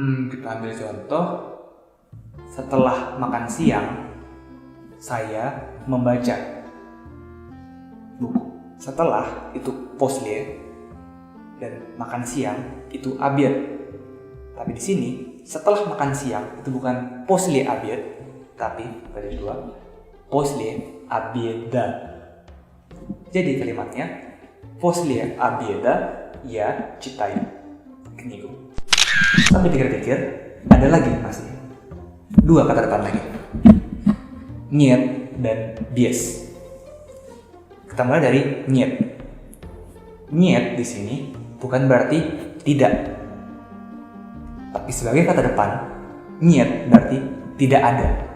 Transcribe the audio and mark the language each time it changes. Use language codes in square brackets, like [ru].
[id] Kita ambil contoh, setelah makan siang saya membaca buku. Setelah itu после, dan makan siang itu обед. Tapi di sini setelah makan siang itu bukan [ru] после обед, [id] tapi padas 2 [ru] после обеда. [id] Jadi kalimatnya [ru] после обеда я читаю книгу. [id] Sampai pikir-pikir, ada lagi masih 2 kata depan lagi, нет dan без. Kita mulai dari нет. Нет di sini bukan berarti tidak, tapi sebagai kata depan, нет berarti tidak ada.